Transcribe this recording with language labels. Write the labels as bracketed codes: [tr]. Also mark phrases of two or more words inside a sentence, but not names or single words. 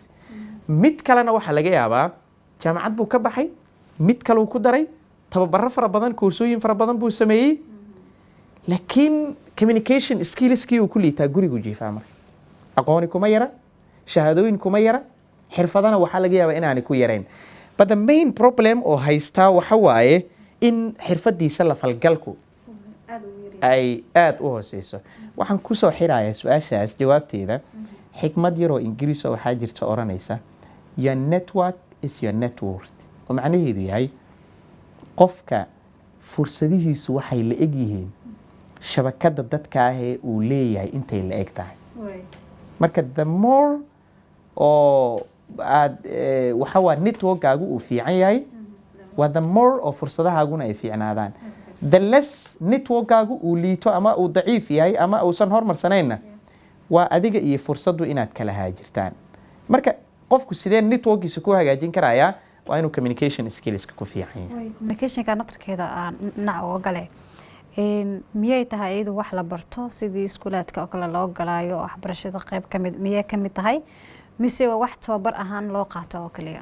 [so] mid kalena waxaa laga yaabaa jaamacad buu ka baxay, mid kaleu ku daray tababaro fara badan, koorsooyin fara badan buu sameeyey, laakiin [en] communication skillskii [so] uu ku liitaa gurigu jiifaa. marka aqooni kuma yara, shahaadooyin kuma yara, xirfadana waxaa laga yaabaa inaanay ku yarayn. [en] but the main problem [so] oo haystaa waxa waaye in xirfadiisa la falgalku ay aad u hooseyso. waxaan kusoo xirayaa su-aashaas jawaabteeda xikmad yaroo ingiriis oo waxaa jirta oranaysa [en] your network is your net worth, [so] oo macnaheedu yahay qofka fursadihiisu waxay la eg yihiin shabakada dadka ahee uu leeyahay intay la eg tahay. marka [en] the more [so] oo aad waxa waa networkaagu uu fiican yahay waa [en] the more [so] oo fursadahaaguna ay fiicnaadaan. [en] the less [so] networkaagu uu liito ama uu daciif yahay ama uusan hormarsanayna waa adiga iyo fursadu inaad kala haajirtaan. marka qofku sidee networkiisa ku hagaajin karayaa waa inuu [en] communication skillska [so] ku fiican yahay. communicationka naftarkeeda aan dhinac uga gale miyay tahay iyadu wax la barto sidii iskuulaadka oo kale loo galaayo waxbarashada qayb kamid miyay kamid tahay mise waa wax tababar ahaan loo qaato oo kaliya?